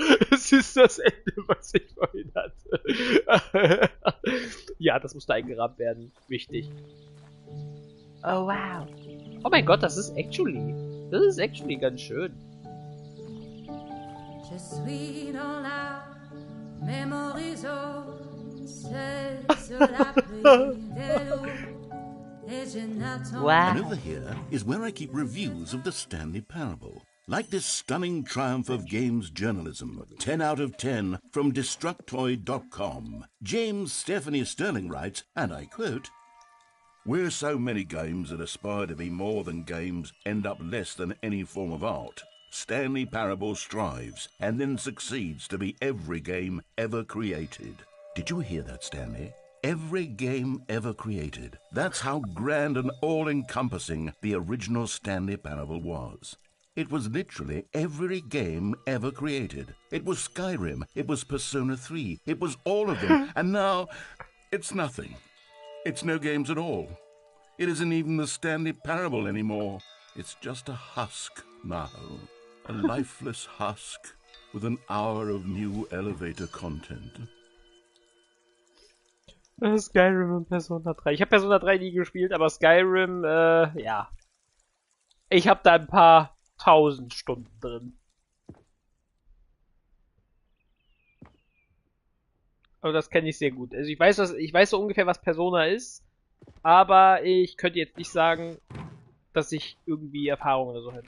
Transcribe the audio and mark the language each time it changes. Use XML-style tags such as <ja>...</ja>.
<de>Es ist das Ende, was ich vorhin hatte. Ja, das musste eingerahmt werden. Wichtig. Oh wow. Oh mein Gott, das ist actually ganz schön. Je suis dans la mémorisation, c'est sur la pluie des loups. Wow.</de> <en>And over here is where I keep reviews of the Stanley Parable. Like this stunning triumph of games journalism, 10 out of 10 from Destructoid.com. James Stephanie Sterling writes, and I quote, "Where so many games that aspire to be more than games end up less than any form of art, Stanley Parable strives and then succeeds to be every game ever created." Did you hear that, Stanley? Every game ever created. That's how grand and all-encompassing the original Stanley Parable was. It was literally every game ever created. It was Skyrim, it was Persona 3, it was all of them, and now it's nothing. It's no games at all. It isn't even the Stanley Parable anymore. It's just a husk now. A lifeless husk with an hour of new elevator content.</en> <de>Skyrim und Persona 3. Ich habe Persona 3 nie gespielt, aber Skyrim, ja. Ich habe da ein paar 1000 Stunden drin. Aber das kenne ich sehr gut. Also ich weiß so ungefähr, was Persona ist, aber ich könnte jetzt nicht sagen, dass ich irgendwie Erfahrung oder so habe.</de>